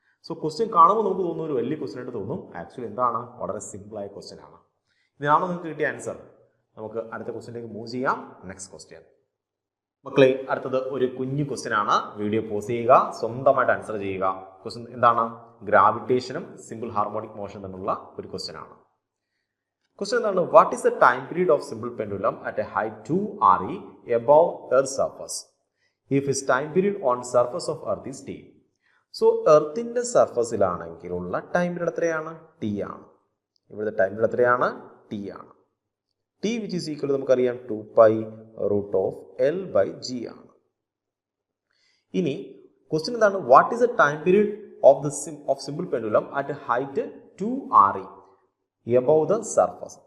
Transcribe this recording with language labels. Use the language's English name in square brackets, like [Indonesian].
[Malayalam] So question കാണുമ്പോൾ നമുക്ക് തോന്നുന്നു ഒരു വലിയ ക്വസ്റ്റ്യൻ ആയിട്ട് തോന്നും. ആക്ച്വലി എന്താണ്, വളരെ സിമ്പിളായ ക്വസ്റ്റ്യൻ ആണ്. ഇതിനാണോ നിങ്ങൾക്ക് കിട്ടിയ ആൻസർ? നമുക്ക് അടുത്ത ക്വസ്റ്റ്യനിലേക്ക് മൂവ് ചെയ്യാം. നെക്സ്റ്റ് ക്വസ്റ്റ്യൻ മക്കളെ, അടുത്തത് ഒരു കുഞ്ഞു ക്വസ്റ്റ്യൻ ആണ്. വീഡിയോ പോസ് ചെയ്യുക, സ്വന്തമായിട്ട് ആൻസർ ചെയ്യുക. ക്വസ്റ്റ്യൻ എന്താണ്, ഗ്രാവിറ്റേഷനും സിമ്പിൾ ഹാർമോണിക് മോഷൻ തമ്മിലുള്ള ഒരു ക്വസ്റ്റ്യൻ ആണ്. ക്വസ്റ്റ്യൻ എന്താണ്, [English] What is the time period of simple pendulum at a height 2 RE above earth surface if its time period on surface of earth is t? [Malayalam] So എർത്തിന്റെ സർഫസിലാണെങ്കിലുള്ള time period എത്രയാണ്, t ആണ്. ഇവിടുത്തെ time period എത്രയാണ്, t ആണ്. t [English] which is equal [Malayalam] നമുക്കറിയാം 2π root of L by G ആണ്. ഇനി question എന്താണ്, [English] What is the time period of simple pendulum at height 2 RE above the surface?